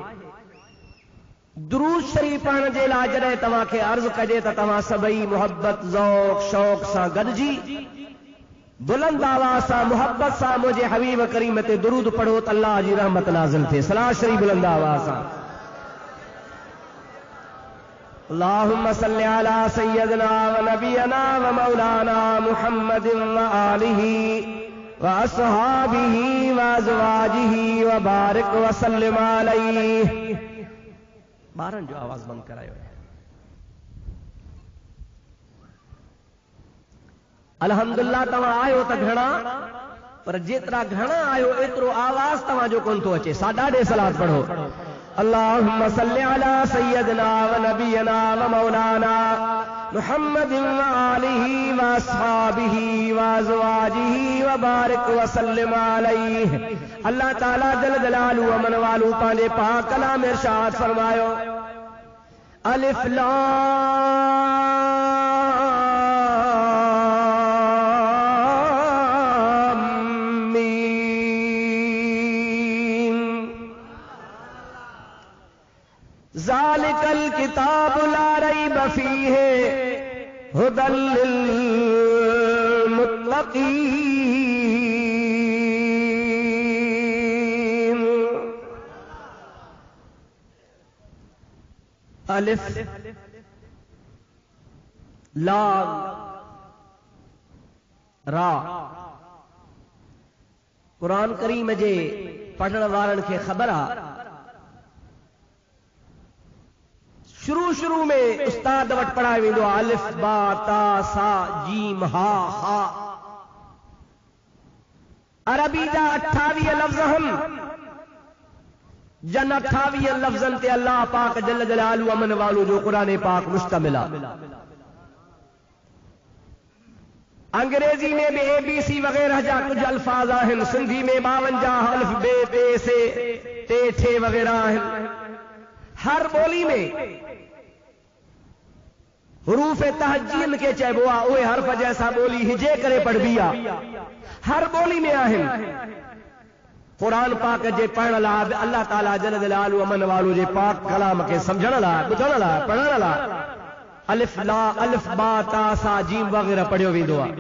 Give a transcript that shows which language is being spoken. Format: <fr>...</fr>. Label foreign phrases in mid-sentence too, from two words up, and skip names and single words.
<sd>दुरूद शरीफ पढ़ण जे लाइ जॾहिं तव्हांखे अर्ज़ कजे त तव्हां सभई मुहब्बत ज़ौक़ शौक़ सां गॾिजी बुलंद आवाज़ सां मुहब्बत सां मुंहिंजे हबीब करीम ते दुरूद पढ़ो त अल्लाह जी रहमत नाज़िल थिए। सलात शरीफ बुलंद आवाज़ सां।</sd> <ar>اللهم صل على سيدنا ونبينا ومولانا محمد وآله وأصحابه وأزواجه وبارك وسلم عليه.</ar> <sd>ॿारनि जो आवाज़ बंदि करायो। अल्हम्दुलिल्लाह तव्हां आयो त घणा, पर जेतिरा घणा आयो एतिरो आवाज़ तव्हांजो कोन थो अचे। साॾे सलात पढ़ो।</sd> <ar>اللهم صل على سيدنا ونبينا ومولانا محمد وآله وأصحابه وأزواجه وبارك وسلم عليه.</ar> <sd>अल्लाह ताला</sd> <ar>جل جلاله وعم نواله</ar> <sd>पंहिंजे पाक कलाम में इरशाद फरमायो,</sd> <ar>ألف لام ذلك الكتاب لا ريب فيه هدى للمتقين. ألف لام را.</ar> <sd>कुरान करीम जे पढ़ण वारनि खे ख़बर आहे, शुरू में उस्ताद वटि पढ़ायो वेंदो आहे</sd> <ar>ألف باء تاء ثاء جيم حاء خاء.</ar> <sd>अरबी जा 28 लफ़्ज़ आहिनि, जन 28 लफ़्ज़नि ते अल्लाह पाक</sd> <ar>جل جلاله عم نواله</ar> <sd>जो क़ुरान पाक मुश्तमिल आहे। अंग्रेजी में भी ABC वग़ैरह जा कुछ अल्फाज आहिनि, सिंधी में 52 अल्फ बे पे से टे ठे वग़ैरह आहिनि। हर बोली में हुरूफ तहजीन के चइबो आहे, उहे हर्फ जैसा बोली हिजे करे पढ़बी आहे, हर बोली में आहिनि। कुरान पाक जे पढ़ण लाइ अल्लाह ताला</sd> <ar>جل جلاله عم نواله</ar> <sd>जे पाक कलाम खे सम्झण लाइ, ॿुधण लाइ, पढ़ण लाइ</sd> <ar>ألف باء تاء ثاء جيم</ar> <sd>वग़ैरह पढ़ियो वेंदो आहे।</sd>